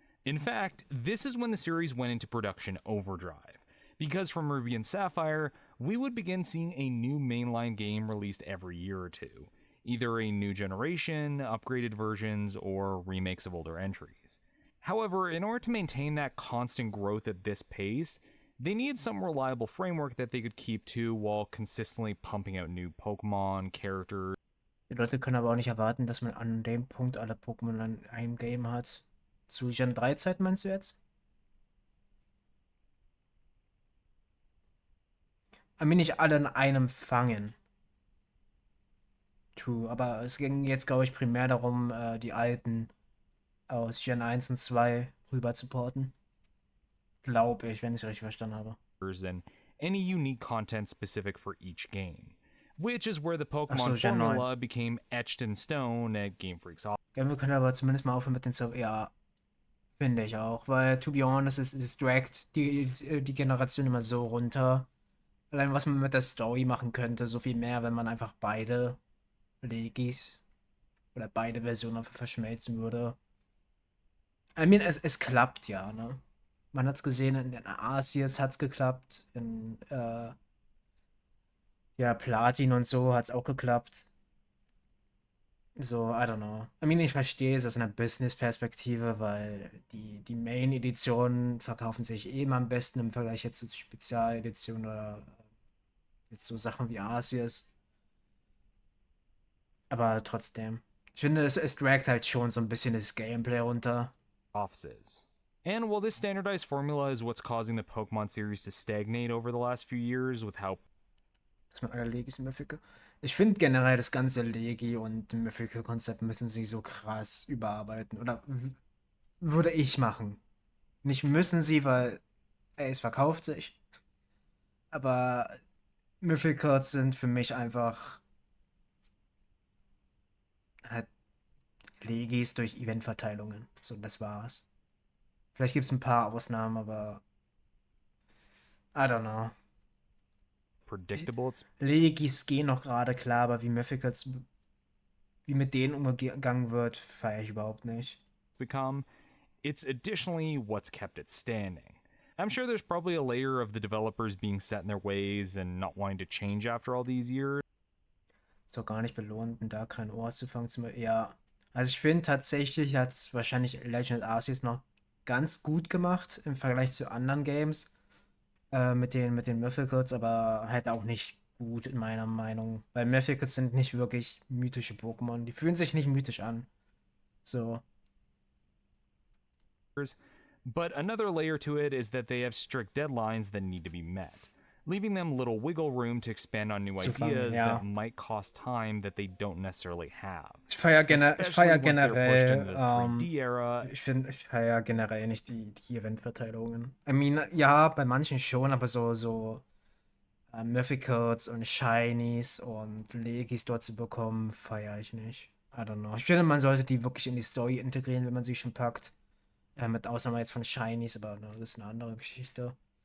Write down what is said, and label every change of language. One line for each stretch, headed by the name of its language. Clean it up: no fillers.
English: In fact, this is when the series went into production overdrive, because from Ruby and Sapphire, we would begin seeing a new mainline game released every year or two, either a new generation, upgraded versions, or remakes of older entries. However, in order to maintain that constant growth at this pace, they needed some reliable framework that they could keep to while consistently pumping out new Pokemon, characters,
German: Die Leute können aber auch nicht erwarten, dass man an dem Punkt alle Pokémon in einem Game hat. Zu Gen 3 Zeiten meinst du jetzt?
English: I mean,
German: nicht alle in einem fangen. True, aber es ging jetzt, glaube ich, primär darum, die alten aus Gen 1 und 2 rüber zu porten. Glaube ich, wenn ich es richtig verstanden habe.
English: and any unique content specific for each game, which is where the
German: Ach so,
English: Pokemon
German: Gen 9.
English: formula became etched in stone at Game Freak's office.
German: Ja, wir können aber zumindest mal aufhören mit den Ja, finde ich auch. Weil,
English: to be honest,
German: es dragt die Generation immer so runter. Allein, was man mit der Story machen könnte, so viel mehr, wenn man einfach beide Legis oder beide Versionen einfach verschmelzen würde.
English: I mean,
German: es klappt ja, ne? Man hat's gesehen, in den Arceus hat's geklappt, in ja, Platin und so hat's auch geklappt. So,
English: I don't know. I mean,
German: ich verstehe es aus einer Business-Perspektive, weil die Main-Editionen verkaufen sich eben am besten im Vergleich jetzt zu Spezialeditionen oder jetzt so Sachen wie Arceus. Aber trotzdem. Ich finde, es dragt halt schon so ein bisschen das Gameplay runter.
English: Offices. And while this standardized formula is what's causing the Pokemon series to stagnate over the last few years with how
German: Dass man alle Legis Mythical. Ich finde generell das ganze Legi- und Mythical-Konzept müssen sie so krass überarbeiten. Oder würde ich machen. Nicht müssen sie, weil es verkauft sich. Aber Mythicals sind für mich einfach halt Legis durch Eventverteilungen. So, das war's. Vielleicht gibt es ein paar Ausnahmen, aber
English: I don't know. predictable it's
German: Legis gehen noch gerade klar, aber wie Mythicals, wie mit denen umgegangen wird, feiere ich überhaupt nicht.
English: become, it's additionally what's kept it standing. I'm sure there's probably a layer of the developers being set in their ways and not wanting to change after all these years.
German: Ist doch gar nicht belohnt, da kein Ohr zu fangen zu. Ja, also ich finde tatsächlich hat es wahrscheinlich Legend Arceus noch ganz gut gemacht im Vergleich zu anderen Games mit den Mythicals, aber halt auch nicht gut in meiner Meinung. Weil Mythicals sind nicht wirklich mythische Pokémon. Die fühlen sich nicht mythisch an. So.
English: But another layer to it is that they have strict deadlines that need to be met, leaving them little wiggle room to expand on new ideas
German: ja.
English: that might cost time that they don't necessarily have.
German: Ich feiere
English: Especially once they're pushed into the
German: generell
English: 3D-era.
German: ich feiere generell nicht die Eventverteilungen.
English: I mean,
German: ja, bei manchen schon, aber so Mythicals und Shinies und Legis dort zu bekommen, feiere ich nicht.
English: I don't know.
German: Ich finde, man sollte die wirklich in die Story integrieren, wenn man sie schon packt. Mit Ausnahme jetzt von Shinies, aber ne, das ist eine andere Geschichte.